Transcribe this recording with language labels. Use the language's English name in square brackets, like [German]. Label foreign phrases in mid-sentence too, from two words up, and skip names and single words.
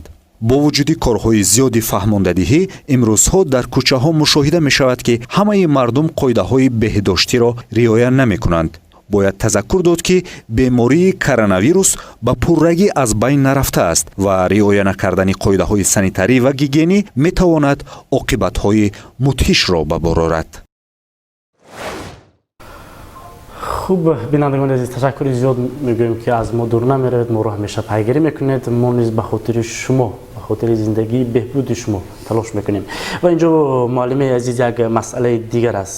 [Tajik] бо вуҷуди корҳои зиёди фаҳмондадиҳӣ имрӯзҳо дар кӯчаҳо мушоҳида мешавад ки ҳамаи мардум қоидаҳои беҳдоштиро риоя намекунанд. бояд тазаккур дод ки бемории коронавирус ба пуррагӣ аз байн нарафтааст ва риоя накардани қоидаҳои санитарӣ ва гигиенӣ метавонад оқибатҳои мудҳишро ба бор орад. [Persian] خوب بینندگان عزیز تشکر زیاد میگویم که از ما دور نمیروید، ما رو همیشه پیگیری میکنید. ما نیز به خاطر شما، به خاطر زندگی بهبود شما تلاش میکنیم. و اینجا معلم عزیز یک مسئله دیگر است.